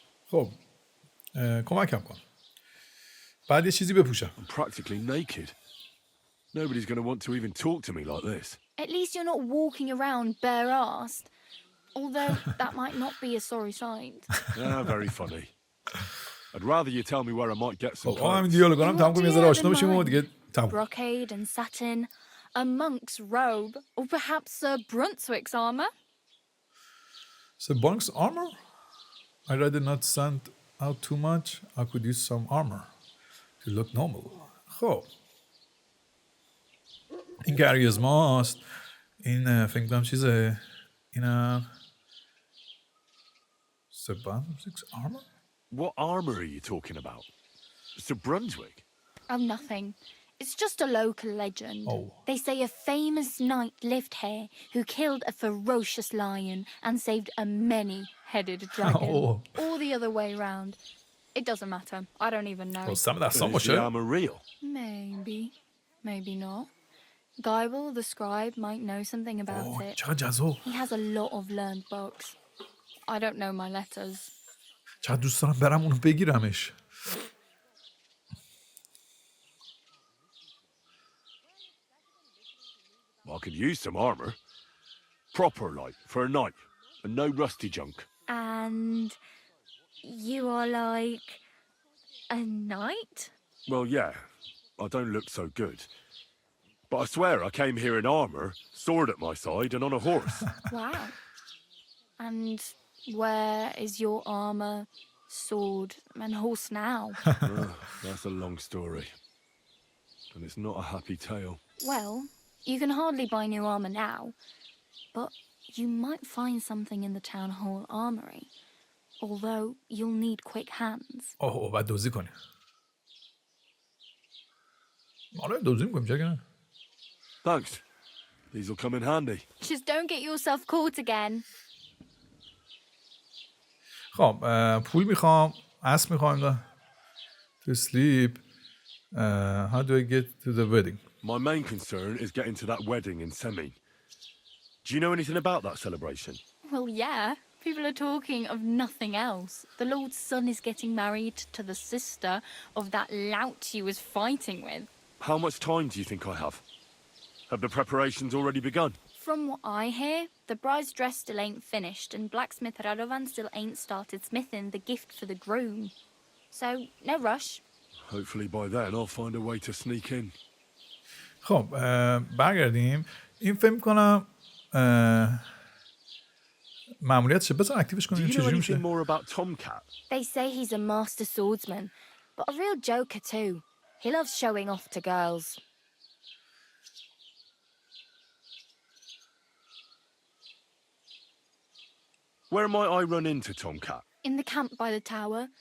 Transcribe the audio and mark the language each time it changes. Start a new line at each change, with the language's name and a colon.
Persian: خب, کمکم کن. بعد یه چیزی بپوشم.
English: I'm practically naked. Nobody's going to want to even talk to me like this. At least you're not walking around bare-assed. Although that might not be a sorry sight. Ah, very funny. I'd rather you tell me where I might get some
Persian: خب, همین
English: clothes.
Persian: دیالوگا هم تمام کنیم, یه ذره آشنا بشیم و دیگه تمام.
English: Brocade and satin, a monk's robe, or perhaps Sir Brunswick's armour? So Bunk's armor? I'd rather not stand out too much. I could use some armor to look normal.
Persian: خب, این گریز ماست. این فکر کنم چیزه. اینم
English: Sir Brunswick's armor? What armor are you talking about? Sir Brunswick? Oh, nothing. It's just a local legend. Oh. They say a famous knight lived here who killed a ferocious lion and saved a many-headed dragon. Oh. Or the other way round. It doesn't matter. I don't even know. Well, some of that Is some the armor real? Maybe. Maybe not. Geibel, the scribe, might know something about it.
Persian: چقدر جذاب.
English: He has a lot of learned books. I don't know my letters.
Persian: چقدر دوست دارم برم اونو بگیرمش.
English: I could use some armor. Proper, like, for a knight. And no rusty junk. And you are like a knight? Well, yeah. I don't look so good. But I swear I came here in armor, sword at my side, and on a horse. Wow. And Where is your armor, sword, and horse now? That's a long story. And it's not a happy tale. Well, you can hardly buy new armor now, but you might find something in the town hall armory. Although you'll need quick hands.
Persian: بعد دوزی کنیم. آره دوزی میکنیم چرا که نه؟
English: Thanks. These will come in handy. Just don't get yourself caught again.
Persian: خب پول میخوام، اسب میخوام.
English: To sleep. How do I get to the wedding? My main concern is getting to that wedding in Semin. Do you know anything about that celebration? Well, yeah. People are talking of nothing else. The Lord's son is getting married to the sister of that lout he was fighting with. How much time do you think I have? Have the preparations already begun? From what I hear, the bride's dress still ain't finished, and blacksmith Radovan still ain't started smithing the gift for the groom. So, no rush. Hopefully by then I'll find a way to sneak in.
Persian: خب برگردیم. این فکر می‌کنم ماموریتشه. بذار اکتیوش کنیم چجوری میشه.
English: More about Tomcat? They say he's a master swordsman, but a real joker too. He loves showing off to girls. Where might I run into Tomcat? In the camp by the tower.